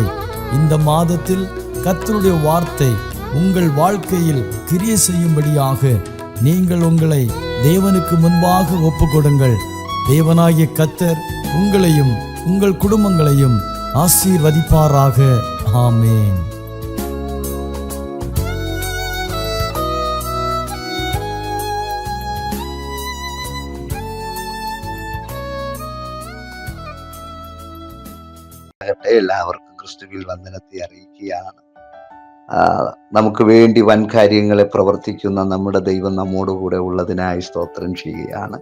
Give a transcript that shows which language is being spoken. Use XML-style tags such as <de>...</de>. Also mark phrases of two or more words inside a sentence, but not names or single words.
<ta>இந்த மாதத்தில் கர்த்தருடைய வார்த்தை உங்கள் வாழ்க்கையில் கிரியை செய்யும்படியாக நீங்கள் உங்களை தேவனுக்கு முன்பாக ஒப்பு கொடுங்கள். தேவனாகிய கர்த்தர் உங்களையும் உங்கள் குடும்பங்களையும் ஆசீர்வதிப்பாராக. ஆமென்.</ta> <ml>എല്ലാവർക്കും ക്രിസ്തുവിൽ വന്ദനത്തെ അറിയിക്കുകയാണ്. നമുക്ക് വേണ്ടി വൻ കാര്യങ്ങളെ പ്രവർത്തിക്കുന്ന നമ്മുടെ ദൈവം നമ്മോടുകൂടെ ഉള്ളതിനായി സ്തോത്രം ചെയ്യുകയാണ്.</ml>